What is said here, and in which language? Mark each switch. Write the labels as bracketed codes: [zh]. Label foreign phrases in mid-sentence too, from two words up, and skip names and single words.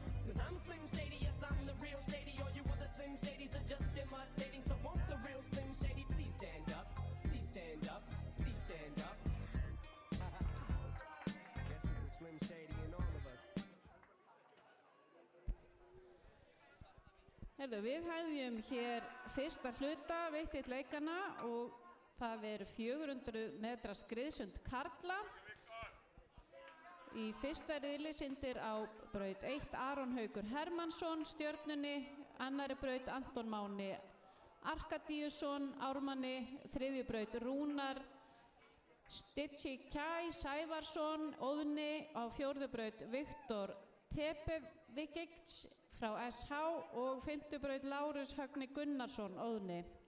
[en] Cause I'm Slim Shady, yes, I'm the real Shady. All you other Slim Shadys are just imitating. So won't the real Slim Shady please stand up? Please stand up, please stand up. Guess there's a Slim Shady in all of us. [is] Herðu, við hefjum hér fyrsta hluta Vitilleikana og það eru 400 metra skriðsund karla. Í fyrsta riðli syndir á braut 1 Aron Haukur Hermannsson Stjörnunni, annari braut Anton Máni Arkadíusson Ármanni, þriðju braut Rúnar Stitchikæ Sævarsson Óðni, á fjórðu braut Viktor Tepevikic frá SH og fimmtu braut Lárus Högni Gunnarsson Óðni.